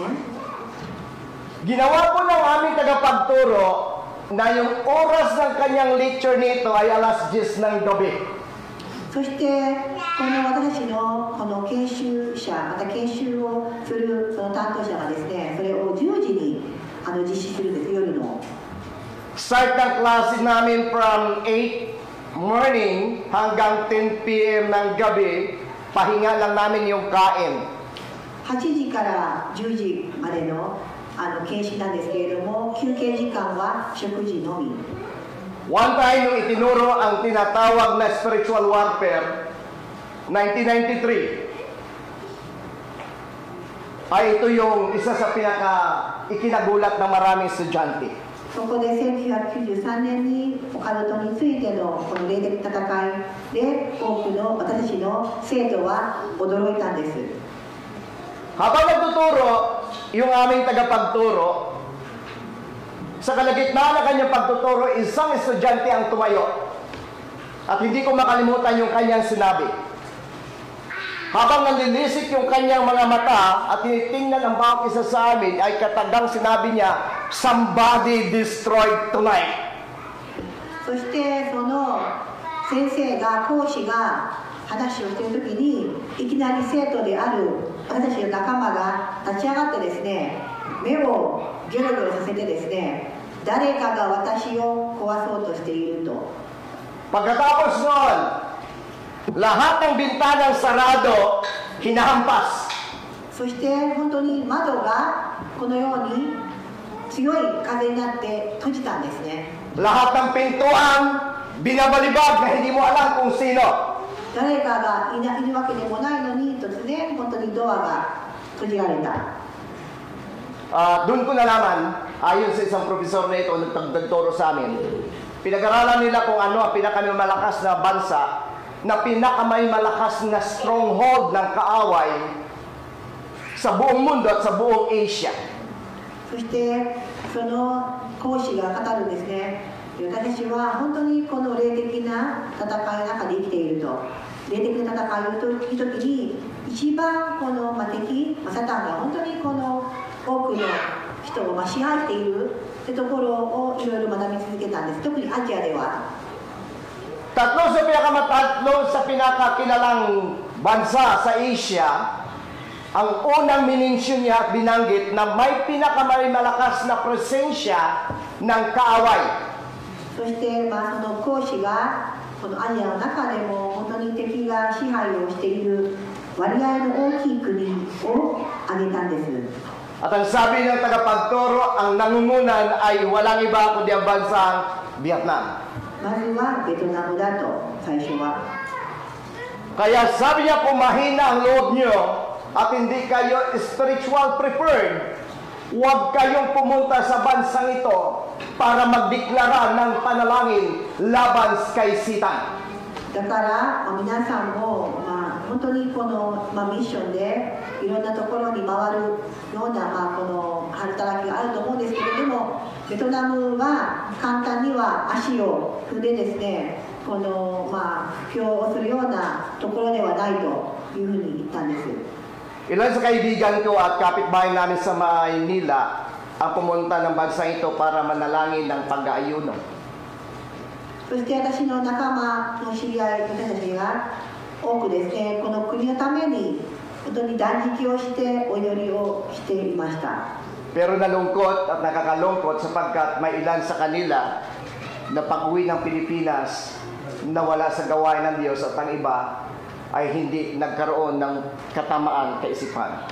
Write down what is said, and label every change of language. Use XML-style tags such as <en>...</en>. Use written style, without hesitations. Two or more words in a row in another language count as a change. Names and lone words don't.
<tl>Ginawa po ng aming tagapagturo na yung oras ng kanyang lecture nito ay alas 10 ng gabi.</tl> <ja>そして私たちのこの研修者、また研修をするその担当者がですね、それを10時に実施するんです、夜の。</ja> <tl>Start ng klase namin from 8 morning hanggang 10 p.m. ng gabi, pahinga lang namin yung kain.</tl> <ja>8 時から10時までの研修なんですけれども、休憩時間は食事のみ。</ja> <en>One time</en> <tl>nung itinuro ang tinatawag na</tl> <en>spiritual warfare,</en> <tl>1993, ay ito yung isa sa ikinagulat ng maraming estudyante.</tl> <ja>そこで1993年にオカルトについてのこの霊的戦いで多くの私たちの生徒は驚いたんです。</ja> <tl>Habang nagtuturo, yung aming tagapagturo, sa kalagitnaan ng kanyang pagtuturo, isang estudyante ang tumayo. At hindi ko makalimutan yung kanyang sinabi. Habang nanlilisik yung kanyang mga mata at tinitingnan ang bawat isa sa amin, ay katagang sinabi niya,</tl> <en>"Somebody destroyed tonight."</en> <ja>そしてその先生が講師が話をしている時にいきなり生徒である私たちの仲間が立ち上がってですね、目をギョロギョロさせてですね、誰かが私を壊そうとしていると。</ja> <tl>Pagkatapos noon, lahat ng bintanang sarado, hinahampas.</tl> <ja>そして本当に窓がこのように強い風になって閉じたんですね。</ja> <tl>lahat ng pintuan binabalibag na hindi mo alam kung sino.</tl> <ja>誰かがいるわけでもないのに突然本当にドアが閉じられた。</ja> <tl>Doon ko nalaman, ayon sa isang profesor na ito, nagtagturo sa amin, pinag-aralan nila kung ano ang pinakamalakas na bansa, na pinakamalakas na stronghold ng kaaway sa buong mundo at sa buong Asia.</tl> <ja>そしてその講師が語るんですね。私は本当にこの霊的な戦いの中で生きていると。霊的な戦いをという時に一番この敵、サタンが本当にこの多くの人を支配しているというところをいろいろ学び続けたんです。特にアジアでは。</ja> <tl>Tatlo sa pinakakilalang bansa sa Asia, ang unang minensyon niya at binanggit na may pinakamalakas na presensya ng kaaway.</tl> <ja>そしてその講師がこのアジアの中でも本当に敵が支配をしている割合の大きい国を挙げたんです。</ja> <tl>At ang sabi ng tagapagturo, ang nangungunan ay walang iba kundi ang bansang Vietnam.</tl> <ja>まずはベトナムだと最初は。</ja> <tl>Kaya sabi niya kung mahina ang loob niyo at hindi kayo</tl> <en>spiritual prepared,</en> <tl>huwag kayong pumunta sa bansang ito para magdeklara ng panalangin laban kay Satan.</tl> <ja>だから皆さんも本当にこのミッションでいろんなところに回るようなこの働きがあると思うんですけれども、ベトナムは簡単には足を踏んでですね、この布教をするようなところではないというふうに言ったんです。</ja> <tl>Ilan sa kaibigan ko at kapitbahay namin sa Maynila ang pumunta ng bansang ito para manalangin ng pag-aayuno.</tl> <ja>そして私の仲間の知り合いの人たちが多くですね、この国のために本当に断食をしてお祈りをしていました。</ja> <tl>Pero nalungkot at nakakalungkot sapagkat may ilan sa kanila na pag-uwi ng Pilipinas nawala sa gawain ng Diyos at ang iba ay hindi nagkaroon ng katamaan kaisipan.</tl>